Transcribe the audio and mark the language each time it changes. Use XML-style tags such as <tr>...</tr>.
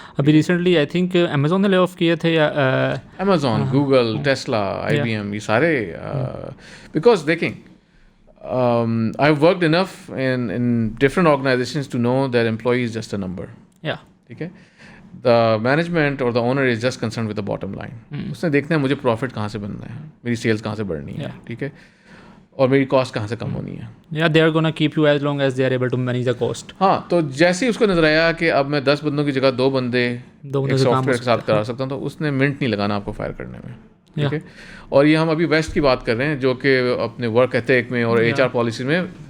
<ur>ابھی</ur> <en>recently I think</en> <ur>Amazon نے lay off کیے تھے, یا</ur> <en>Amazon, Google, Tesla, I B M,</en> <ur>یہ سارے,</ur> <en>because</en> <ur>دیکھیں</ur> <en>I have worked enough in different organizations to know that employee is just a number,</en> <ur>ٹھیک ہے.</ur> <en>The management اور the owner is just concern with the bottom line.</en> <ur>اس نے دیکھنا ہے مجھے پروفٹ کہاں سے بننا ہے, میری سیلس کہاں سے بڑھنی ہے, ٹھیک ہے, اور میری کاسٹ کہاں سے کم ہونی ہے.</ur> <en>یا they are gonna keep you as long as they are able to manage the cost.</en> <ur>ہاں, تو جیسے ہی اس کو نظر آیا کہ اب میں 10 بندوں کی جگہ 2 بندے سافٹ ویئر کے ساتھ کرا سکتا ہوں, تو اس نے منٹ نہیں لگانا آپ کو فائر کرنے میں, ٹھیک ہے. اور یہ ہم ابھی ویسٹ کی بات کر رہے ہیں جو کہ اپنے ورک ایتھک میں اور ایچ آر پالیسیز میں</ur>